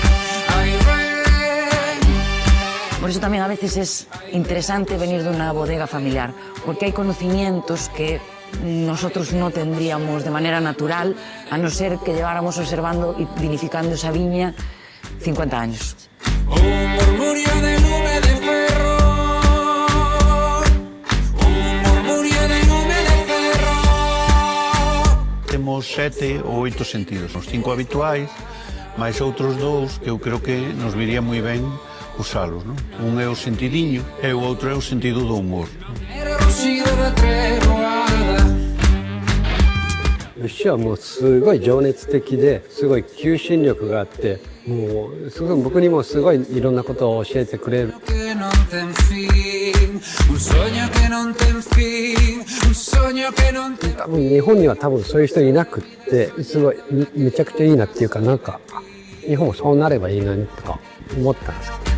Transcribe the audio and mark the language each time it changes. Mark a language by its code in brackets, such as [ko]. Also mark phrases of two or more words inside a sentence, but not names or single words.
[es] Por eso también a veces es interesante venir de una bodega familiar, porque hay conocimientos que nosotros no tendríamos de manera natural, a no ser que lleváramos observando y vinificando esa viña 50 años. [gl] Un murmurio de nube de ferro, un murmurio de nube de ferro. Temos 7 ou 8 sentidos, os 5 habituais, máis outros 2 que eu creo que nos viría moi ben usalos, non? Un é o sentidiño e o outro é o sentido do humor. [ja] Lucia はもうすごい情熱的ですごい求心力があって、もうすごい僕にもすごいいろんなことを教えてくれる。多分日本には多分そういう人いなくってすごいめちゃくちゃいいなっていうか、なんか日本もそうなればいいなとか思ったんです。